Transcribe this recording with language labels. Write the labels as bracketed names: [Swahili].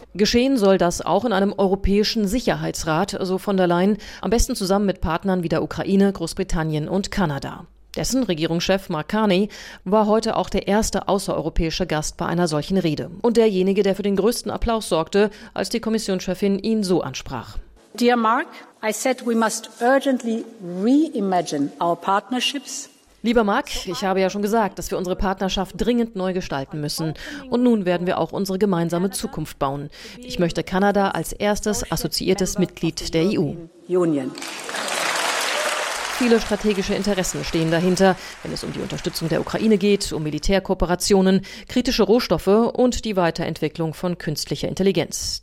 [German] Geschehen soll das auch in einem europäischen Sicherheitsrat, so von der Leyen, am besten zusammen mit Partnern wie der Ukraine, Großbritannien und Kanada. Dessen Regierungschef Mark Carney war heute auch der erste außereuropäische Gast bei einer solchen Rede. Und derjenige, der für den größten Applaus sorgte, als die Kommissionschefin ihn so ansprach. [English] Dear Mark, I said we must urgently reimagine our partnerships. [German] Lieber Mark, ich habe ja schon gesagt, dass wir unsere Partnerschaft dringend neu gestalten müssen. Und nun werden wir auch unsere gemeinsame Zukunft bauen. Ich möchte Kanada als erstes assoziiertes Mitglied der EU. Viele strategische Interessen stehen dahinter, wenn es um die Unterstützung der Ukraine geht, um Militärkooperationen, kritische Rohstoffe und die Weiterentwicklung von künstlicher Intelligenz.